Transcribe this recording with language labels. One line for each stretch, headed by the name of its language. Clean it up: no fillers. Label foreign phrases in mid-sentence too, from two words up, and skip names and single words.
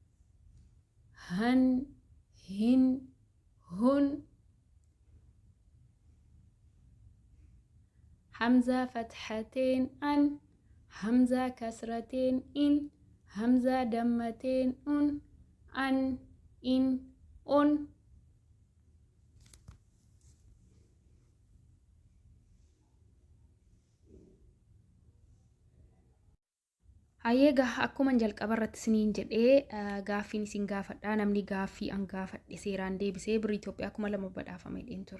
Arabic: هن هن هن همزة فتحتين أن همزة كسرتين إن همزة دمتين أن إن أن
Oromo: Hayyeega akkuma jalqaba irratti isiniin jedhee gaaffiin isin gaafadhaa namni gaaffii an gaafadhe seeraan deebisee birrii Itoophiyaa 2000 badhaafamee dheen ture.